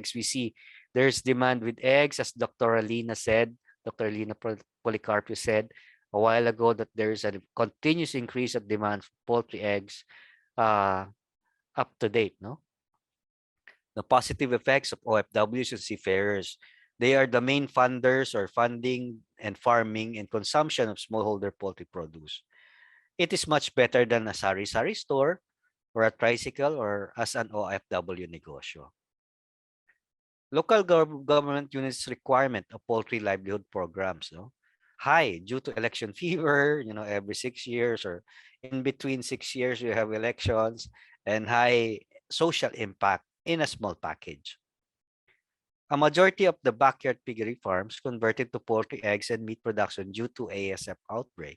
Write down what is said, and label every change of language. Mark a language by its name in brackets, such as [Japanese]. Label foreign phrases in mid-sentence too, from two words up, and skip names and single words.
[English] We see there's demand with eggs, as Dr. Alina Policarpio said a while ago, that there's a continuous increase of demand for poultry eggs up to date, no? The positive effects of OFWs and seafarers. They are the main funders or funding and farming and consumption of smallholder poultry produce. It is much better than a sari-sari store or a tricycle or as an OFW negosyo. Local government units requirement of poultry livelihood programs, no? High due to election fever, every 6 years or in between 6 years you have elections, and high social impact in a small package. A majority of the backyard piggery farms converted to poultry eggs and meat production due to ASF outbreak.